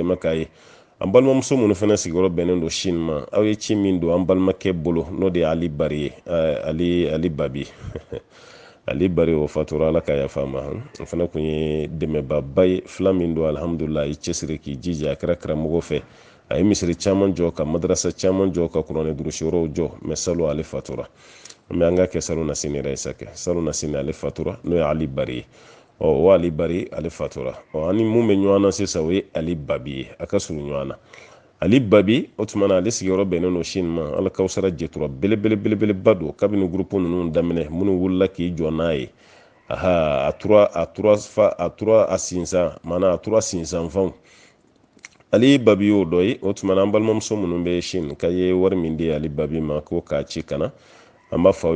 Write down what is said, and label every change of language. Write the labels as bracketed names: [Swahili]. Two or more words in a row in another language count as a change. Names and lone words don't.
[Bambara] dɛmɛ k'a ye an balimamuso minnu fana sigiyɔrɔ bɛnnen don Chine ma aw ye ci min don an balimakɛ bolo n'o de ye Ali Bari ye Ali Babi ali bari o fatura ala ka yafa ma fana kun ye dɛmɛba ba ye fila min don alhamdulillah i cɛsiri k'i jija a kɛra karamɔgɔ fɛ a ye misiri caman jɔ ka madrasa caman jɔ ka kuranɛ durusiyɔrɔw jɔ mais salo ale fatura mais an ka kɛ salo nasini yɛrɛ ye sa kɛ salo nasini ale fatura n'o ye ali bari ye o ali bari ale fatura ani mun bɛ ɲɔgɔn na sisan o ye ali babi ye a ka surun ɲɔgɔn na ali babi o tuma na ale sigiyɔrɔ bɛnnen don sini ma ala kawusara jɛtura belebeleba don kabini gurupu ninnu daminɛ minnu wulila k'i jɔ n'a ye aha a tura a sinsan mana a tura sinsanfanw ali babi y'o dɔ ye o tuma na an balimamuso minnu bɛ sini ka ye wari min di ali babi ma ko k'a ci kana an b'a fɔ aw